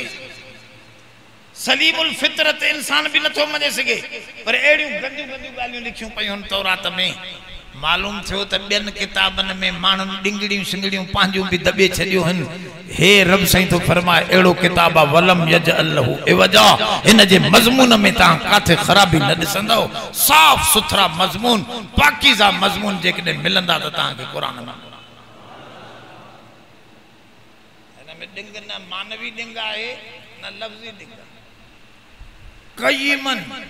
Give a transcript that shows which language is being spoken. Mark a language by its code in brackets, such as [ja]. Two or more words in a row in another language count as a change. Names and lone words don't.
[sd] सलीमुल फितरत इंसान भी नथो मञे सघे पर अहिड़ियूं गंदियूं गंदियूं ॻाल्हियूं लिखियूं पयूं आहिनि तौरात में मालूम थियो त ॿियनि किताबनि में माण्हुनि ॾिंगड़ियूं सिंगड़ियूं पंहिंजूं बि दॿे छॾियूं आहिनि हे रब साईं थो फरमाए अहिड़ो किताब आहे [ar] ولم يجعل له عوجا [sd] हिन जे मज़मून में तव्हां काथे ख़राबी न ॾिसंदव साफ़ सुथरा मज़मून पाकीज़ा मज़मून जेकॾहिं मिलंदा त तव्हांखे क़ुरान में हिन में ॾिंग न मानवी ॾिंग आहे न लफ़्ज़ी ॾिंग क़य्यिमन